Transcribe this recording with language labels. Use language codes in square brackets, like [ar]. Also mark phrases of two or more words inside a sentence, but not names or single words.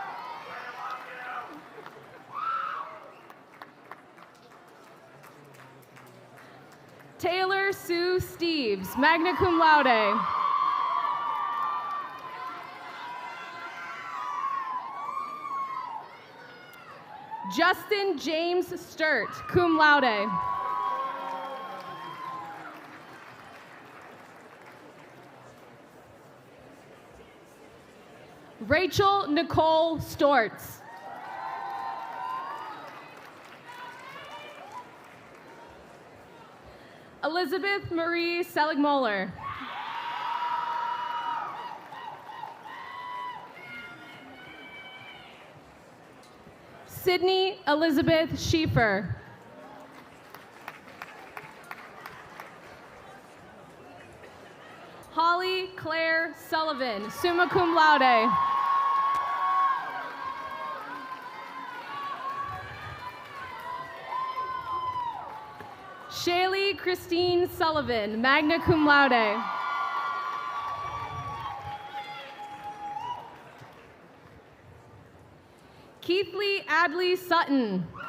[en] Taylor Sue Steves, [la] magna cum laude. [en] Justin James Sturt, [la] cum laude. [en] Rachel Nicole Stortz. Elizabeth Marie Seligmoller. Sydney Elizabeth Schieffer. Holly Claire Sullivan, [la] summa cum laude. [en] Shaylee Christine Sullivan, [la] magna cum laude. [en] Keithley Adley Sutton.